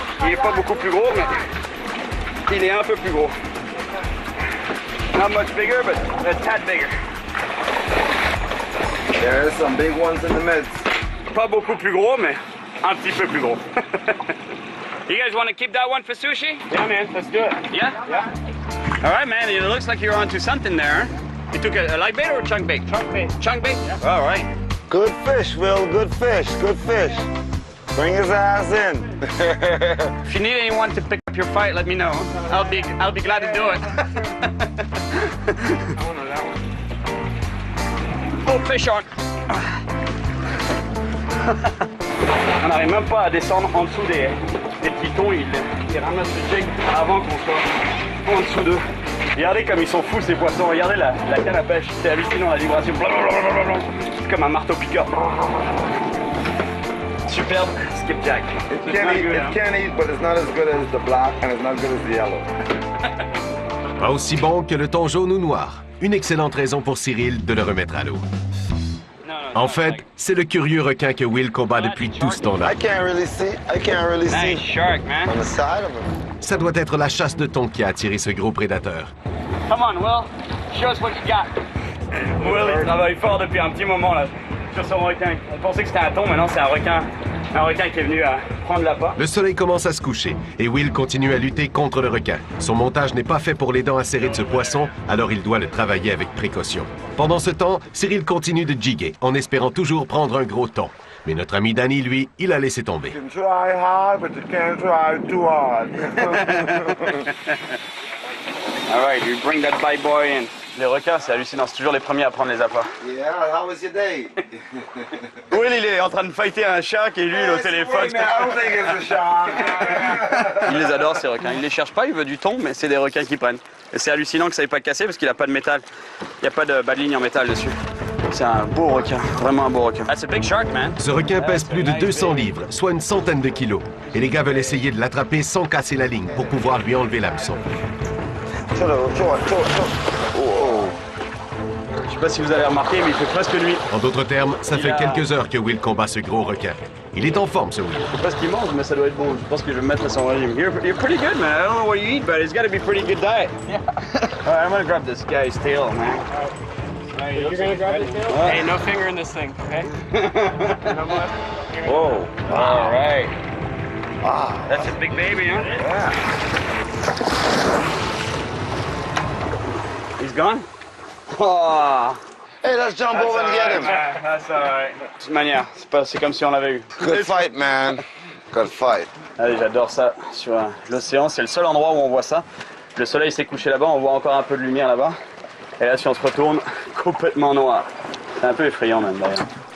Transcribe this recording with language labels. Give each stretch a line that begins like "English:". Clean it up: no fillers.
French: Il est pas beaucoup plus gros, mais il est un peu plus gros.
English: Not much bigger, but a tad bigger. There's some big ones in the midst.
French: Pas beaucoup plus gros, mais un petit peu plus gros.
English: You guys want to keep that one for sushi? Yeah, man, let's do it. Yeah? Yeah. All right, man. It looks like you're onto something there. You took a light bait or a chunk bait? Chunk bait. Chunk bait? Yeah. All right. Good fish, Will. Good fish. Good fish. Bring his ass in. If you need anyone to pick up your fight, let me know. I'll be glad to do it. I want to know that one. Oh, fish on.
French: On n'arrive même pas à descendre en dessous des pitons. Ils ramassent le jig avant qu'on soit en dessous d'eux. Regardez comme ils sont fous ces poissons. Regardez la canne à pêche. C'est hallucinant la vibration. Blablabla. C'est comme un marteau piqueur. Superbe skipjack.
English: It can eat, but it's not as good as the black and it's not good as the yellow.
French: Pas aussi bon que le thon jaune ou noir. Une excellente raison pour Cyril de le remettre à l'eau. En fait, c'est le curieux requin que Will combat depuis tout ce temps-là.
English: I can't really see. Nice shark, man. On the side of him.
French: Ça doit être la chasse de thon qui a attiré ce gros prédateur.
English: Come on, Will. Show us what you got.
French: Will, il travaille fort depuis un petit moment là sur son requin. On pensait que c'était un thon, mais non, c'est un requin qui est venu prendre l'appât. Le soleil commence à se coucher et Will continue à lutter contre le requin. Son montage n'est pas fait pour les dents acérées de ce poisson, alors il doit le travailler avec précaution. Pendant ce temps, Cyril continue de jigger en espérant toujours prendre un gros thon. Mais notre ami Danny, lui, il a laissé tomber.
English: You can try hard, but you can't try too hard. All right, you bring that bad boy in.
French: Les requins, c'est hallucinant, c'est toujours les premiers à prendre les appâts.
English: Yeah, how was your day?
French: Will, il est en train de fighter un shark et lui, il est au téléphone.
English: I don't think it's a shark.
French: Il les adore, ces requins. Il les cherche pas, il veut du thon, mais c'est des requins qui prennent. Et c'est hallucinant que ça n'ait pas cassé parce qu'il n'a pas de métal. Il n'y a pas de bas de ligne en métal dessus. C'est un beau requin, vraiment un beau requin.
English: That's a big shark, man.
French: Ce requin pèse plus de 200 livres, soit une centaine de kilos. Et les gars veulent essayer de l'attraper sans casser la ligne pour pouvoir lui enlever l'hameçon. Je sais pas si vous avez remarqué, mais il fait presque nuit. En d'autres termes, ça fait quelques heures que Will combat ce gros requin. Il est en forme, ce Will. Je sais pas ce qu'il mange, mais ça doit être bon. Je pense que je vais me mettre à son régime.
English: You're pretty good, man. I don't know what you eat, but it's got to be pretty good diet. Yeah. All right, I'm gonna grab this guy's tail, man. You're going to grab the tail? Hey, no finger in this thing, okay? No more. Whoa. All right. Wow. That's a big baby, huh? Yeah. He's gone? Oh. Hey, let's jump over and get him. That's all right.
French: De toute manière, c'est comme si on l'avait eu.
English: Good fight, man. Good fight.
French: Allez, j'adore ça. Sur l'océan, c'est le seul endroit où on voit ça. Le soleil s'est couché là-bas, on voit encore un peu de lumière là-bas. Et là, si on se retourne, complètement noir. C'est un peu effrayant même d'ailleurs.